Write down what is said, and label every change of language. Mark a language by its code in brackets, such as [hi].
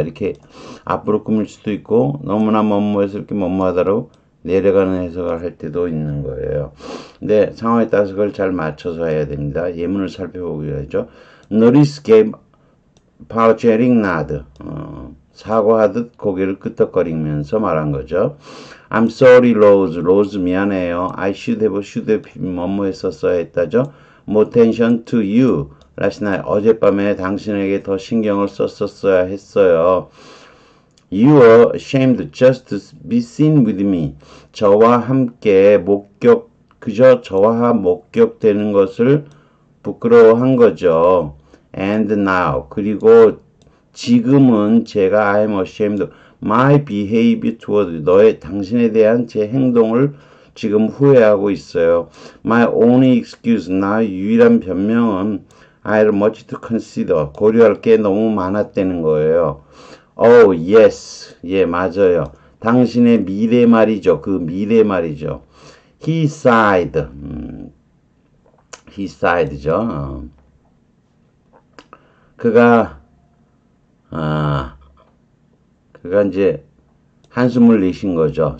[ko] 이렇게 앞으로 꾸밀 수도 있고 너무나 뭐뭐해서 이렇게 뭐뭐하다로 내려가는 해석을 할 때도 있는 거예요. 근데 상황에 따라서 그걸 잘 맞춰서 해야 됩니다. 예문을 살펴보기로 하죠. [en] Notice gave apologetic nod. [ko] 사과하듯 고개를 끄덕거리면서 말한 거죠. [en] I'm sorry, Rose. Rose [ko] 미안해요. [en] I should have [ko] 뭐뭐 했었어야 했다죠. [en] More attention to you. last night. [ko] 어젯밤에 당신에게 더 신경을 썼었어야 했어요. [en] You are ashamed just to be seen with me. [ko] 저와 함께 그저 저와 목격되는 것을 부끄러워한 거죠. [en] And now. [ko] 그리고 지금은 제가 [en] I'm ashamed of my behavior toward [ko] 당신에 대한 제 행동을 지금 후회하고 있어요. [en] My only excuse. [ko] 나의 유일한 변명은 [en] I had much to consider. [ko] 고려할 게 너무 많았다는 거예요. Oh, yes. 예, 맞아요. 당신의 미래 말이죠. 그 미래 말이죠. [en] He sighed. He sighed죠. [ko] 그가 이제 한숨을 내신 거죠.